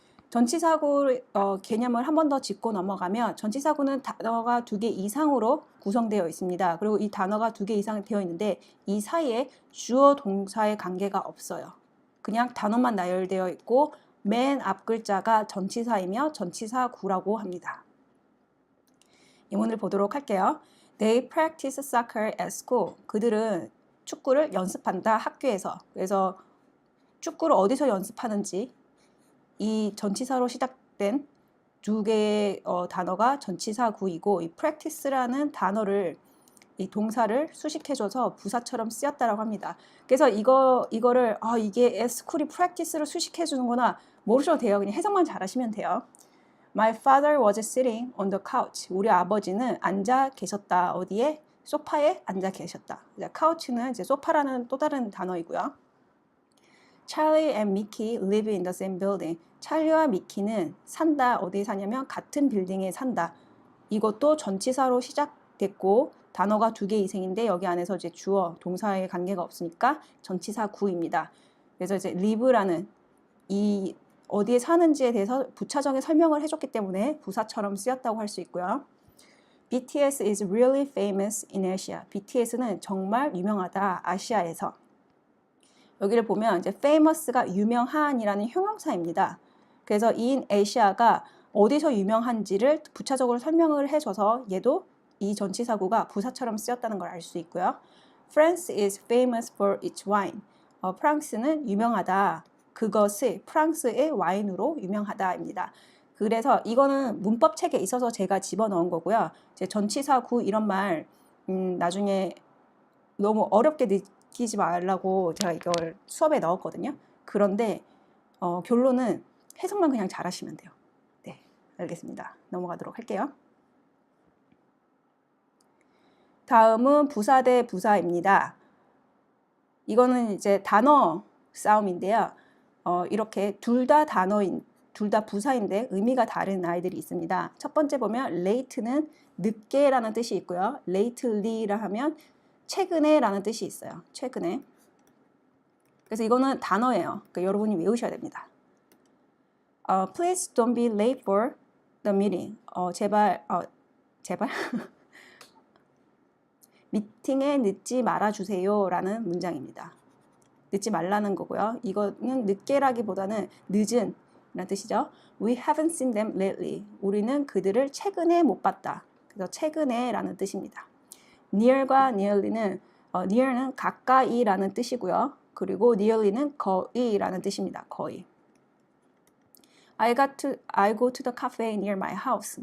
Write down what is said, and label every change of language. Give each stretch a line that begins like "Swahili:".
Korean: 전치사구 개념을 한 번 더 짚고 넘어가면 전치사구는 단어가 2개 이상으로 구성되어 있습니다. 그리고 이 단어가 2개 이상 되어 있는데 이 사이에 주어 동사의 관계가 없어요. 그냥 단어만 나열되어 있고 맨 앞 글자가 전치사이며 전치사구라고 합니다. 예문을 보도록 할게요.
English: They practice soccer at school.
Korean: 그들은 축구를 연습한다 학교에서. 그래서 축구를 어디서 연습하는지 이 전치사로 시작된 2개의 단어가 전치사구이고 이 practice라는 단어를 이 동사를 수식해줘서 부사처럼 쓰였다라고 합니다. 그래서 이거를 이게 at school이 practice를 수식해주는구나 모르셔도 돼요. 그냥 해석만 잘하시면 돼요.
English: My father was sitting on the couch.
Korean: 우리 아버지는 앉아 계셨다. 어디에? 소파에 앉아 계셨다. couch는 이제 소파라는 또 다른 단어이고요.
English: Charlie and Mickey live in the same building.
Korean: 찰리와 미키는 산다. 어디에 사냐면 같은 빌딩에 산다. 이것도 전치사로 시작됐고 단어가 2개 이상인데 여기 안에서 이제 주어, 동사의 관계가 없으니까 전치사 구입니다. 그래서 이제 live라는 이 어디에 사는지에 대해서 부차적인 설명을 해줬기 때문에 부사처럼 쓰였다고 할 수 있고요.
English: BTS is really famous in Asia.
Korean: BTS는 정말 유명하다, 아시아에서. 여기를 보면 이제 famous가 유명한이라는 형용사입니다. 그래서 in Asia가 어디서 유명한지를 부차적으로 설명을 해줘서 얘도 이 전치사구가 부사처럼 쓰였다는 걸 알 수 있고요.
English: France is famous for its wine.
Korean: 프랑스는 유명하다. 그것이 프랑스의 와인으로 유명하다입니다. 그래서 이거는 문법 책에 있어서 제가 집어넣은 거고요. 이제 전치사구 이런 말 나중에 너무 어렵게 느끼지 말라고 제가 이걸 수업에 넣었거든요. 그런데 결론은 해석만 그냥 잘하시면 돼요. 네, 알겠습니다. 넘어가도록 할게요. 다음은 부사 대 부사입니다. 이거는 이제 단어 싸움인데요. 이렇게 둘 다 부사인데 의미가 다른 아이들이 있습니다. 첫 번째 보면 late는 늦게라는 뜻이 있고요. lately라 하면 최근에 라는 뜻이 있어요. 최근에. 그래서 이거는 단어예요. 그러니까 여러분이 외우셔야 됩니다.
English: Please don't be late for the meeting.
Korean: 제발 미팅에 늦지 말아주세요 라는 문장입니다. 늦지 말라는 거고요. 이거는 늦게라기보다는 늦은 라는 뜻이죠.
English: We haven't seen them lately.
Korean: 우리는 그들을 최근에 못 봤다. 그래서 최근에 라는 뜻입니다. near과 nearly는 near는 가까이 라는 뜻이고요. 그리고 nearly는 거의 라는 뜻입니다. 거의.
English: I go to the cafe near my house.